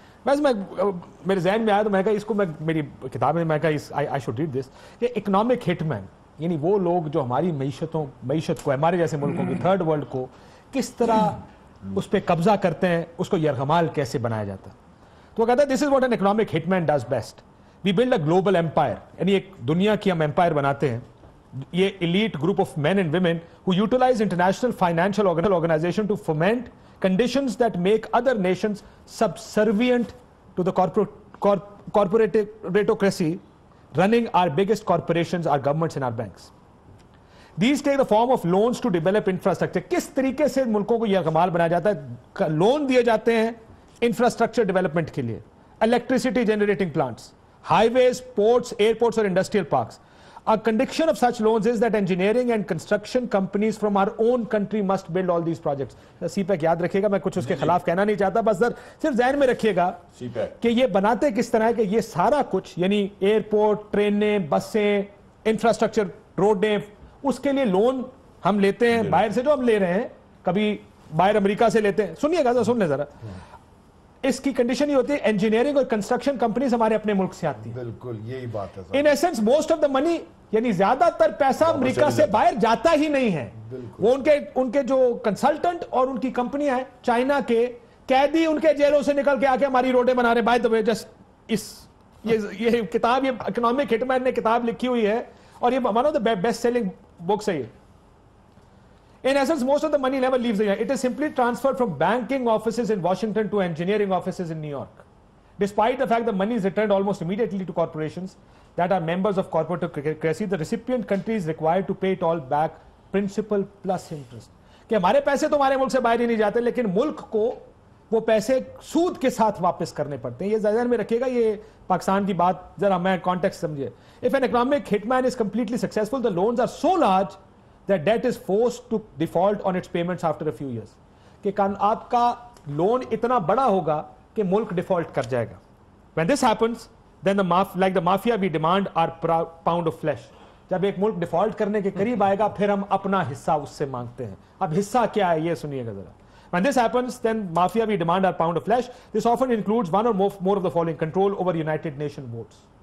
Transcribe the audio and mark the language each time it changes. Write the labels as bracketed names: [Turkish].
[Urdu] ویسے میں میرے ذہن میں آیا تو میں کہا اس کو, میں میری کتاب میں کہا [English] I should read this, [Urdu] کہ اکنامک ہٹ مین یعنی وہ لوگ جو ہماری معیشت کو, ہمارے جیسے ملکوں کی, تھرڈ ورلڈ کو کس طرح اس پہ قبضہ کرتے ہیں, اس کو یرغمال کیسے بنایا جاتا ہے. تو وہ کہتا ہے [English] This is what an economic hit man does best. We build a global empire, [Urdu] یعنی ایک دنیا کی ہم empire بناتے ہیں. [English] یہ elite group of men and women who utilize international financial organization to foment conditions that make other nations subservient to the corporatocracy running our biggest corporations, our governments and our banks. These take the form of loans to develop infrastructure. [Urdu] کس طریقے سے ملکوں کو یرغمال بنایا جاتا ہے؟ Loan دیے جاتے ہیں انفراسٹرکچر ڈیولپمنٹ کے لیے, [English] electricity generating plants, highways, ports, airports or industrial parks. A condition of such loans is that engineering and construction companies from our own country must build all these projects. [Urdu] C pack یاد رکھیے گا, میں کچھ اس کے خلاف کہنا نہیں چاہتا, بس صرف ذہن میں رکھیے گا کہ یہ بناتے کس طرح ہے کہ یہ سارا کچھ یعنی ایئرپورٹ, ٹرینیں, بسیں, انفراسٹرکچر, روڈیں, اس کے لیے لون ہم لیتے ہیں باہر سے, جو ہم لے رہے ہیں کبھی باہر امریکہ سے لیتے ہیں. سنیے گا, سن لیں ذرا. اس کی کنڈیشن یہ ہوتی ہے انجینئرنگ اور کنسٹرکشن کمپنیز ہمارے اپنے ملک سے آتی ہیں. بالکل یہی بات ہے. [English] In essence, most of the money [Urdu] یعنی زیادہ تر پیسہ امریکہ سے باہر جاتا ہی نہیں ہے. وہ ان کے جو کنسلٹنٹ اور ان کی کمپنیاں ہیں چائنا کے قیدی ان کے جیلوں سے نکل کے آ کے ہماری روڈیں بنا رہے. بائی دا وے جسٹ یہ کتاب, یہ اکنامک ہٹ مین نے کتاب لکھی ہوئی ہے اور یہ [English] one of the best selling books [Urdu] ہے. [English] In essence, most of the money never leaves the United States. It is simply transferred from banking offices in Washington to engineering offices in New York. Despite the fact that money is returned almost immediately to corporations that are members of corporatocracy, the recipient country is required to pay it all back, principal plus interest. [Urdu] کہ ہمارے پیسے تو ہمارے ملک سے باہر ہی نہیں جاتے, لیکن ملک کو وہ پیسے سود کے ساتھ واپس کرنے پڑتے ہیں. یہ ذہن میں رکھیے گا, یہ پاکستان کی بات ذرا میں کانٹیکسٹ سمجھے. [English] If an economic hitman is completely successful, the loans are so large that debt is forced to default on its payments after a few years. [Urdu] کہ آپ کا لون اتنا بڑا ہوگا کہ ملک ڈیفالٹ کر جائے گا. [English] When this happens, then like the mafia we demand our pound of flesh. [Urdu] جب ایک ملک ڈیفالٹ کرنے کے قریب آئے گا پھر ہم اپنا حصہ اس سے مانگتے ہیں. اب حصہ کیا ہے یہ سنیے گا ذرا. [English] When this happens, then mafia we demand our pound of flesh. This often includes one or more of the following: control over United Nations votes.